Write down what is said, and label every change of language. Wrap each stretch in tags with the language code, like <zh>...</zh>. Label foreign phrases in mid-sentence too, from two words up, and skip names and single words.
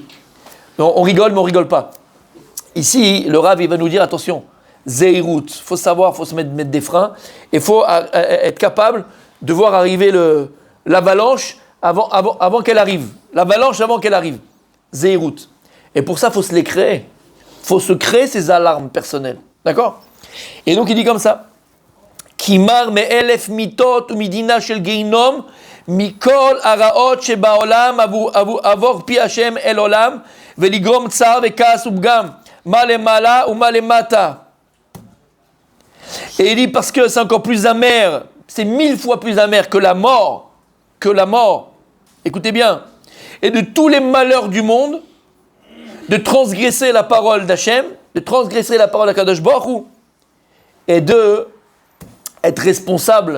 <fr>Donc, on rigole, mais on rigole pas. Ici, le Rav, il va nous dire, attention, Zeirut, il faut savoir, il faut se mettre des freins, et il faut être capable de voir arriver l'avalanche avant qu'elle arrive. L'avalanche avant qu'elle arrive. Zeirut. Et pour ça, il faut se les créer. Il faut se créer ces alarmes personnelles. D'accord ? Et donc, il dit comme ça.</fr> <he>כי מר מאלף מיתות ומדינה של גיהנום מכל רעות שבעולם עבור פי השם על עולם ולגרום צער וכעס ובגם מה למעלה או מה למטה.</he> <fr>Et il dit parce que c'est encore plus amer, c'est 1000 fois plus amer que la mort que la mort, écoutez bien, et de tous les malheurs du monde, de transgresser la parole d'Hachem, de transgresser la parole d'</fr> <he>הקדוש ברוך הוא,</he> <fr>et de être responsable.</fr>